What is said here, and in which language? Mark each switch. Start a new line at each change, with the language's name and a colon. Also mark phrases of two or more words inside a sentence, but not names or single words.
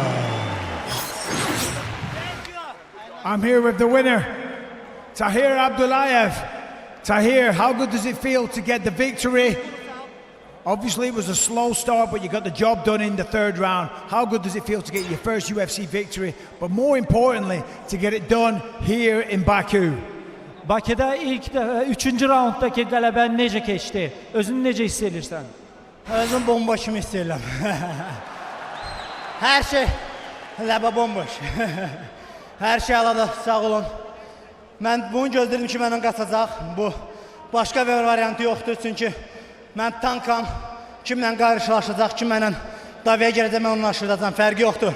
English: I'm here with the winner, Tahir Abdullayev. Tahir, how good does it feel to get the victory? Obviously it was a slow start, but you got the job done in the third round. How good does it feel to get your first UFC victory, but more importantly, to get it done here in Baku?
Azerbaijani: Bakıda ilk 3. raunddaki qələbən necə keçdi? Özünü necə hiss edirsən? Özüm bomboşum istəyirəm. Hər şey ləbə bomboş. Hər şey alada, sağ olun. Mən bunu gözlədim ki, məndən qaçacaq. Bu başqa bir variantı yoxdur, çünki mən tankam, kimlə qarşılaşacaq, kim mənlə davaya gələcək, mən onunla aşıracam, fərqi yoxdur.